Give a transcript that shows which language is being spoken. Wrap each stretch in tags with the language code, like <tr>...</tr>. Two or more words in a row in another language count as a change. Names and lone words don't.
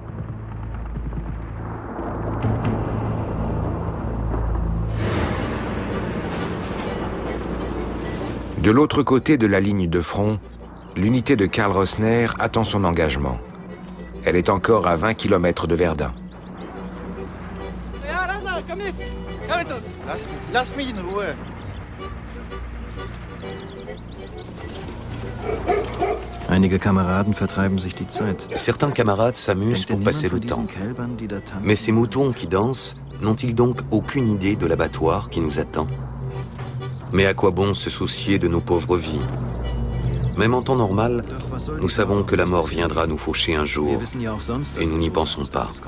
<fr>De l'autre côté de la ligne de front, l'unité de Karl Rossner attend son engagement. Elle est encore à 20 km de Verdun.</fr> <de>Lass mich in Ruhe. Einige Kameraden vertreiben sich die Zeit.</de> <fr>Certains camarades s'amusent pour passer le temps. Mais ces moutons qui dansent, n'ont-ils donc aucune idée de l'abattoir qui nous attend? Mais à quoi bon se soucier de nos pauvres vies? Même en temps normal, nous savons que la mort viendra nous faucher un jour, et nous n'y pensons pas.</fr>